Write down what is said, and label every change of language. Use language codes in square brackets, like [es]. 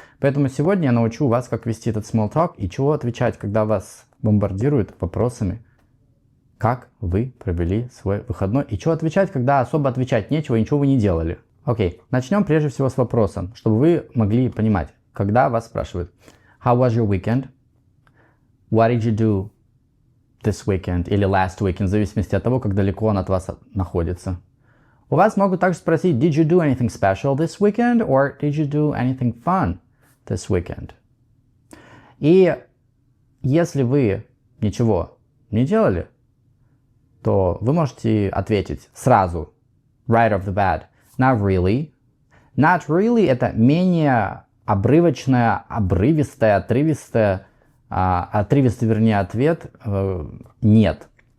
[ru] Поэтому сегодня я научу вас, как вести этот [en] small talk [ru] и чего отвечать, когда вас бомбардируют вопросами, как вы провели свой выходной, и что отвечать, когда особо отвечать нечего и ничего вы не делали. Окей, начнем прежде всего с вопроса, чтобы вы могли понимать, когда вас спрашивают [en] How was your weekend? What did you do this weekend [ru] или [en] last weekend, [ru] в зависимости от того, как далеко он от вас находится. У вас могут также спросить [en] Did you do anything special this weekend? Or did you do anything fun this weekend? [ru] И если вы ничего не делали, то вы можете ответить сразу, [en] right off the bat, not really. Not really [ru] – это менее обрывочное, обрывистое, отрывистое, отрывистый, вернее, ответ «нет».